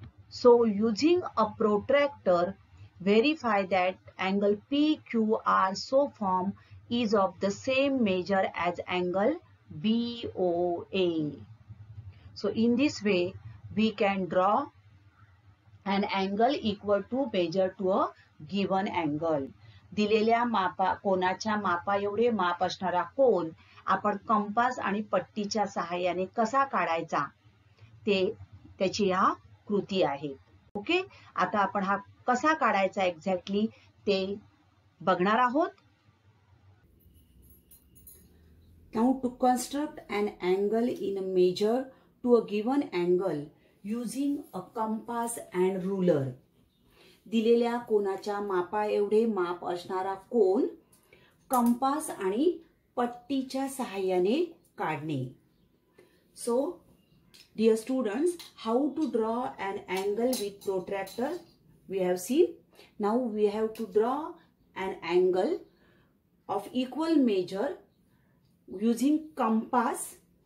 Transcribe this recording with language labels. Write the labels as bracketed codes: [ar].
[en] So using a protractor, verify that angle PQR so formed is of the same measure as angle BOA. So in this way, we can draw an angle equal to measure to a given angle. [mr] दिलेल्या कोनाच्या मापा एवढे माप असणारा कोन आपण compass आणि पट्टीच्या सहाय्याने कसा काढायचा त्याची या कृती आहे. ओके, आता आपण हा कसा काढायचा एक्झॅक्टली ते बघणार आहोत. [en] Now to construct an angle in a measure to a given angle using a compass and ruler. [mr] दिलेल्या कोनाच्या मापा एवढे माप असणारा कोन कंपास आणि पट्टीच्या सहाय्याने काढणे. [en] So, dear students, how to draw an angle with protractor we have seen. Now we have to draw an angle of equal measure using compass.